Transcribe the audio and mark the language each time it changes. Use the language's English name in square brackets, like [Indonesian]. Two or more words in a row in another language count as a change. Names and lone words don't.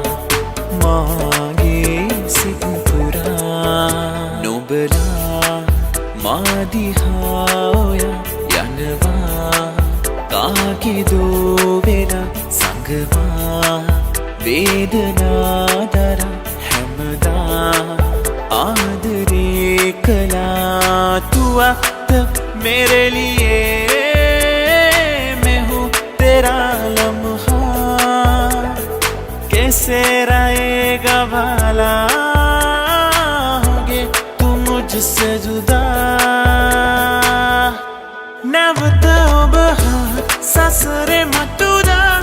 [Sinhala] මාගේ සිත් පුරා නොබලා මාදිහා ඔයා යනවා කාගේදෝ වෙලා සංගවා වේදනා දරා හැමදා ආදරේ කළා [Hindi] तू वक्त मेरे लिए मैं हूँ तेरा लम्हा कैसे रहेगा भला होगे तुम मुझसे जुदा [Sinhala] නැවත ඔබ සසරේ මතුදා